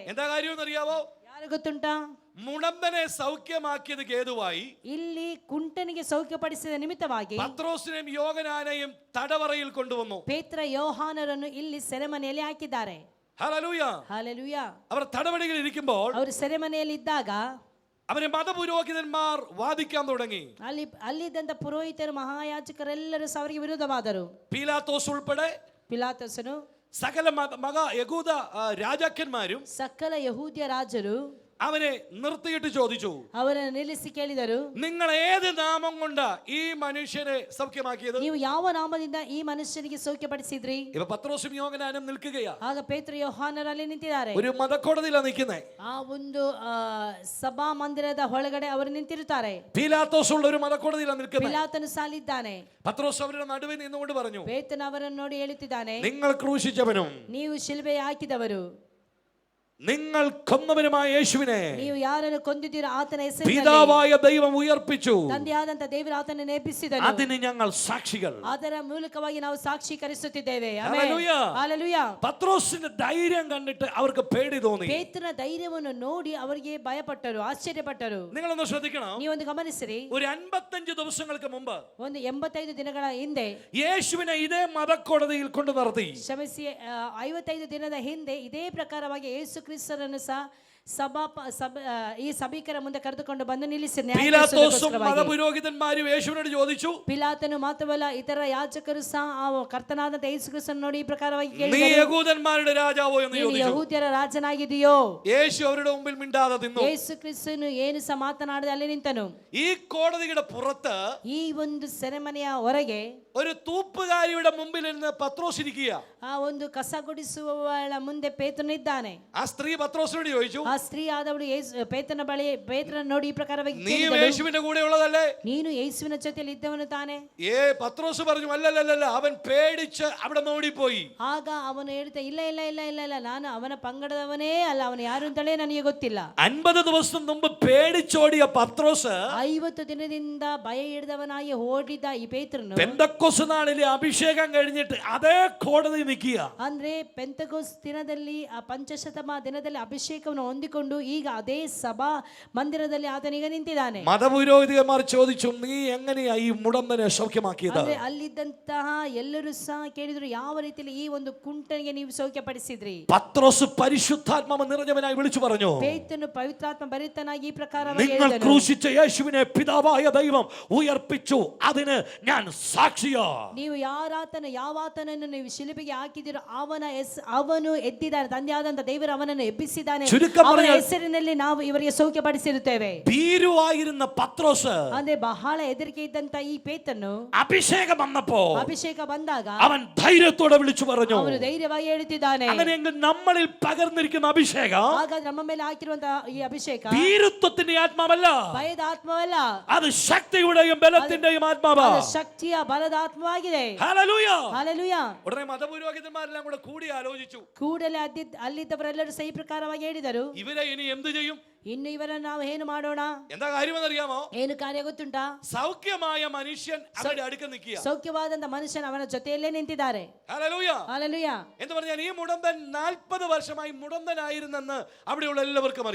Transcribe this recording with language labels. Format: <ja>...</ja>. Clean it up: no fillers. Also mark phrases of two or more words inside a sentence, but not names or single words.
<ml>എന്താ കാര്യം അറിയാവോ?</ml> <kn>ಯಾರು ಗೊತ್ತುಂಟಾ?</kn> <ml>മുടമ്പനെ സൗഖ്യമാക്കിയത് കേതുവായി</ml> <kn>ಇಲ್ಲಿ ಕುಂಟನಿಗೆ ಸೌಖ್ಯಪಡಿಸಿದ ನಿಮಿತ್ತವಾಗಿ</kn> <ml>പത്രോസിനെയും യോഹന്നാനെയും തടവറയിൽ കൊണ്ടുവന്നു.</ml> <kn>ಪೇತ್ರ ಯೋಹಾನರನ್ನು ಇಲ್ಲಿ ಸೆರೆಮನೆಯಲ್ಲಿ ಹಾಕಿದ್ದಾರೆ.</kn> <ml>ഹല്ലേലൂയ.</ml> <kn>ಹಲ್ಲೆಲೂಯಾ.</kn> <ml>അവർ തടവറയിൽ ഇരിക്കുമ്പോൾ</ml> <kn>ಅವರು ಸೆರೆಮನೆಯಲ್ಲಿ ಇದ್ದಾಗ</kn> <ml>അവരെ മതപുരോഹിതന്മാർ വാദിക്കാൻ തുടങ്ങി.</ml> <kn>ಅಲ್ಲಿದ್ದಂತ ಪುರೋಹಿತರು, ಮಹಾಯಾಜಕರೆಲ್ಲರೂ ಅವರಿಗೆ ವಿರೋಧವಾದರು.</kn> <ml>പീലാത്തോസ് ഉൾപ്പെടെ</ml> <kn>ಪಿಲಾತಸನು,</kn> <ml>സകല യഹൂദ രാജാക്കന്മാരും</ml> <kn>ಸಕಲ ಯಹೂದ್ಯ ರಾಜರು</kn> <ml>അവനെ നിർത്തിയിട്ട് ചോദിച്ചു,</ml> <kn>ಅವರನ್ನು ನಿಲ್ಲಿಸಿ ಕೇಳಿದರು,</kn> <ml>നിങ്ങൾ ഏത് നാമം കൊണ്ട് ഈ മനുഷ്യനെ സൗഖ്യമാക്കിയത്?</ml> <kn>ನೀವು ಯಾವ ನಾಮದಿಂದ ಈ ಮನುಷ್ಯನಿಗೆ ಸೌಖ್ಯಪಡಿಸಿದ್ರಿ?</kn> <ml>ഇവ പത്രോസും യോഹന്നാനും നിൽക്കുകയാ.</ml> <kn>ಆಗ ಪೇತ್ರ ಯೋಹಾನರು ಅಲ್ಲಿ ನಿಂತಿದ್ದಾರೆ.</kn> <ml>ഒരു മതക്കോടതിയിലാണ് നിൽക്കുന്നേ.</ml> <kn>ಆ ಒಂದು ಸಭಾ ಮಂದಿರದ ಒಳಗಡೆ ಅವರು ನಿಂತಿರುತ್ತಾರೆ.</kn> <ml>പീലാത്തോസ് ഉള്ള ഒരു മതക്കോടതിയിലാണ് നിൽക്കുന്നത്.</ml> <kn>ಪಿಲಾತನು ಸಾಲಿದ್ದಾನೆ.</kn> <ml>പത്രോസ് അവരുടെ നടുവിൽ നിന്നുകൊണ്ട് പറഞ്ഞു,</ml> <kn>ಪೇತ್ರನು ಅವರನ್ನು ನೋಡಿ ಹೇಳುತ್ತಿದ್ದಾನೆ,</kn> <ml>നിങ്ങൾ ക്രൂശിച്ചവനും</ml> <kn>ನೀವು ಶಿಲುಬೆ ಹಾಕಿದವರು,</kn> <ml>നിങ്ങൾ കൊന്നവനുമായ യേശുവിനെ</ml> <kn>ನೀವು ಯಾರನ್ನು ಕೊಂದಿದ್ದೀರೋ ಆತನ ಹೆಸರಿನಲ್ಲಿ</kn> <ml>പിതാവായ ദൈവം ഉയർപ്പിച്ചു.</ml> <kn>ತಂದೆಯಾದಂತ ದೇವರು ಆತನ ನೇಪಿಸಿದನು.</kn> <ml>അതിന് ഞങ്ങൾ സാക്ഷികൾ.</ml> <kn>ಅದರ ಮೂಲಕವಾಗಿ ನಾವು ಸಾಕ್ಷೀಕರಿಸುತ್ತಿದ್ದೇವೆ.</kn> <ml>ഹല്ലേലൂയ.</ml> <kn>ಹಲ್ಲೆಲೂಯಾ.</kn> <ml>പത്രോസിന്റെ ധൈര്യം കണ്ടിട്ട് അവർക്ക് പേടി തോന്നി.</ml> <kn>ಪೇತ್ರನ ಧೈರ್ಯವನ್ನು ನೋಡಿ ಅವರಿಗೆ ಭಯಪಟ್ಟರು, ಆಶ್ಚರ್ಯಪಟ್ಟರು.</kn> <ml>നിങ്ങളൊന്ന് ശ്രദ്ധിക്കണം.</ml> <kn>ನೀವೊಂದು ಗಮನಿಸಿರಿ,</kn> <ml>ഒരു 55 ദിവസങ്ങൾക്ക് മുമ്പ്</ml> <kn>ಒಂದು 85 ದಿನಗಳ ಹಿಂದೆ,</kn> <ml>യേശുവിനെ ഇതേ മതക്കോടതിയിൽ കൊണ്ടു നിർത്തി.</ml> <kn>ಕ್ಷಮಿಸಿ, 55 ದಿನದ ಹಿಂದೆ ಇದೇ ಪ್ರಕಾರವಾಗಿ ಯೇಸು ಕ್ರಿಸ್ತರನ್ನು ಸಹ ಈ ಸಭಿಕರ ಮುಂದೆ ಕರೆದುಕೊಂಡು ಬಂದು ನಿಲ್ಲಿಸಿ</kn> <ml>പീലാത്തോസും മതപുരോഹിതന്മാരും യേശുവിനോട് ചോദിച്ചു,</ml> <kn>ಪಿಲಾತನು ಮಾತ್ರವಲ್ಲ ಇತರ ಯಾಜಕರು ಸಹ ಆ ಕರ್ತನಾದಂತ ಯೇಸು ಕ್ರಿಸ್ತನನ್ನು ನೋಡಿ ಈ ಪ್ರಕಾರವಾಗಿ</kn> <ml>നീ</ml> <kn>ಕೇಳಿದರು,</kn> <ml>യഹൂദന്മാരുടെ രാജാവോ എന്ന്</ml> <kn>ನೀನು</kn> <ml>ചോദിച്ചു.</ml> <kn>ಯಹೂದ್ಯರ ರಾಜನಾಗಿದೆಯೋ?</kn> <ml>യേശു അവരുടെ മുമ്പിൽ മിണ്ടാതെ നിന്നു.</ml> <kn>ಯೇಸು ಕ್ರಿಸ್ತನು ಏನು ಸಹ ಮಾತನಾಡದೆ ಅಲ್ಲಿ ನಿಂತನು.</kn> <ml>ഈ കോടതിയുടെ പുറത്ത്</ml> <kn>ಈ ಒಂದು ಸೆರೆಮನೆಯ ಹೊರಗೆ</kn> <ml>ഒരു തൂപ്പുകാരിയുടെ മുമ്പിൽ ഇരുന്ന് പത്രോസ് ഇരിക്കുക.</ml> <kn>ಆ ಒಂದು ಕಸ ಗುಡಿಸುವವಳ ಮುಂದೆ ಪೇತ್ರನಿದ್ದಾನೆ.</kn> <ml>ആ സ്ത്രീ പത്രോസിനോട് ചോദിച്ചു,</ml> <kn>ಆ ಸ್ತ್ರೀ ಆದವಳು ಪೇತ್ರನ ಬಳಿ ಪೇತ್ರನ ನೋಡಿ ಈ ಪ್ರಕಾರವಾಗಿ</kn> <ml>നീ</ml> <kn>ಕೇಳಿದಳು,</kn> <ml>യേശുവിന്റെ കൂടെ ഉള്ളതല്ലേ?</ml> <kn>ನೀನು ಯೇಸುವಿನ ಜೊತೆಯಲ್ಲಿ ಇದ್ದವನು ತಾನೆ?</kn> <ml>പത്രോസ് പറഞ്ഞു, അല്ലല്ലല്ല, അവൻ പേടിച്ച് അവിടെ ഓടിപ്പോയി.</ml> <kn>ಆಗ ಅವನು ಹೇಳ್ತಾ, ಇಲ್ಲ ಇಲ್ಲ ಇಲ್ಲ ಇಲ್ಲ ಇಲ್ಲ, ನಾನು ಅವನ ಪಂಗಡದವನೇ ಅಲ್ಲ, ಅವನು ಯಾರು ಅಂತಲೇ ನನಗೆ ಗೊತ್ತಿಲ್ಲ.</kn> <ml>50 ദിവസം മുമ്പ് പേടിച്ചോടിയ പത്രോസ്</ml> <kn>50 ದಿನದಿಂದ ಭಯ ಹಿಡಿದವನಾಗಿ ಓಡಿದ ಈ ಪೇತ್ರನು</kn> <ml>പെന്തക്കോസ്ത് നാളിലെ അഭിഷേകം കഴിഞ്ഞിട്ട് അതേ കോടതി നിൽക്കുക.</ml> <kn>ಅಂದ್ರೆ ಪೆಂತೆಕೋಸ್ತ್ ದಿನದಲ್ಲಿ ಆ ಪಂಚಶತಮ ದಿನದಲ್ಲಿ ಅಭಿಷೇಕವನ್ನು ಹೊಂದಿಕೊಂಡು ಈಗ ಅದೇ ಸಭಾ ಮಂದಿರದಲ್ಲಿ ಆತನೀಗ ನಿಂತಿದ್ದಾನೆ.</kn> <ml>മതപുരോഹിതന്മാർ ചോദിച്ചു, നീ എങ്ങനെയാ ഈ മുടന്തനെ സൗഖ്യമാക്കിയത്?</ml> <kn>ಅಂದ್ರೆ ಅಲ್ಲಿದ್ದಂತಹ ಎಲ್ಲರೂ ಸಹ ಕೇಳಿದ್ರು, ಯಾವ ರೀತಿಯಲ್ಲಿ ಈ ಒಂದು ಕುಂಟನಿಗೆ ನೀವು ಸೌಖ್ಯಪಡಿಸಿದ್ರಿ?</kn> <ml>പത്രോസ് പരിശുദ്ധാത്മാവ് നിറഞ്ഞവനായി വിളിച്ചു പറഞ്ഞു,</ml> <kn>ಪೇತ್ರನು ಪವಿತ್ರಾತ್ಮ ಭರಿತನಾಗಿ ಈ ಪ್ರಕಾರ</kn> <ml>നിങ്ങൾ ക്രൂശിച്ച യേശുവിനെ പിതാവായ ദൈവം ഉയർപ്പിച്ചു, അതിന് ഞാൻ സാക്ഷിയാ.</ml> <kn>ನೀವು ಯಾವಾತನನ್ನು ನೀವು ಶಿಲುಬೆಗೆ ಹಾಕಿದಿರೋ ಅವನು ಎದ್ದಿದ್ದಾನೆ, ತಂದೆಯಾದಂತ ದೇವರು ಅವನನ್ನು ಎಬ್ಬಿಸಿದ್ದಾನೆ, ಅವನ ಹೆಸರಿನಲ್ಲಿ ನಾವು ಇವರಿಗೆ ಸೌಖ್ಯಪಡಿಸಿರುತ್ತೇವೆ.</kn> <ml>ഭീരുവായിരുന്ന പത്രോസ്,</ml> <kn>ಅಂದ್ರೆ ಬಹಳ ಹೆದರಿಕೆ ಇದ್ದಂತ ಈ ಪೇತ್ರನು</kn> <ml>അഭിഷേകം വന്നപ്പോ</ml> <kn>ಅಭಿಷೇಕ ಬಂದಾಗ</kn> <ml>അവൻ ധൈര്യത്തോടെ വിളിച്ചു പറഞ്ഞു,</ml> <kn>ಅವನು ಧೈರ್ಯವಾಗಿ ಹೇಳುತ್ತಿದ್ದಾನೆ.</kn> <ml>അങ്ങനെയെങ്കിൽ നമ്മളിൽ പകർന്നിരിക്കുന്ന അഭിഷേകം</ml> <kn>ಹಾಗಾದ್ರೆ ನಮ್ಮ ಮೇಲೆ ಹಾಕಿರುವಂತಹ ಈ ಅಭಿಷೇಕ</kn> <ml>ഭീരുത്വത്തിന്റെ ആത്മാവല്ല,</ml> <kn>ಭಯದ ಆತ್ಮವಲ್ಲ,</kn> <ml>അത് ശക്തിയുടെയും ബലത്തിന്റെയും ആത്മാവാ.</ml> <kn>ಅದು ಶಕ್ತಿಯ ಬಲದ ಆತ್ಮವಾಗಿದೆ.</kn> <ml>ഹല്ലേലൂയ.</ml> <kn>ಹಲ್ಲೆಲೂಯ.</kn> <ml>ഉടനെ മതപുരോഹിതന്മാരെല്ലാം കൂടി ആലോചിച്ചു.</ml> <kn>ಕೂಡಲೇ ಅಲ್ಲಿದ್ದವರೆಲ್ಲರೂ ಸಹಿ ಪ್ರಕಾರವಾಗಿ ಹೇಳಿದರು,</kn> <ml>ഇവരെ ഇനി എന്ത് ചെയ്യും?</ml> <kn>ಇನ್ನು ಇವರನ್ನು ನಾವು ಏನು ಮಾಡೋಣ?</kn> <ml>എന്താ കാര്യമെന്നറിയാമോ?</ml> <kn>ಏನು ಕಾರ್ಯ ಗೊತ್ತುಂಟಾ?</kn> <ml>സൗഖ്യമായ മനുഷ്യൻ അവരുടെ അടുക്ക നിൽക്കുക.</ml> <kn>ಸೌಖ್ಯವಾದಂತ ಮನುಷ್ಯನ ಅವನ ಜೊತೆಯಲ್ಲೇ ನಿಂತಿದ್ದಾರೆ.</kn> <ml>ഹല്ലേലൂയ.</ml> <kn>ಹಲ್ಲೆಲೂಯ.</kn> <ml>എന്ന് പറഞ്ഞാൽ ഈ മുടന്തൻ 40 വർഷമായി മുടന്തനായിരുന്നെന്ന് അവിടെയുള്ള എല്ലാവർക്കും അറിയാം.</ml>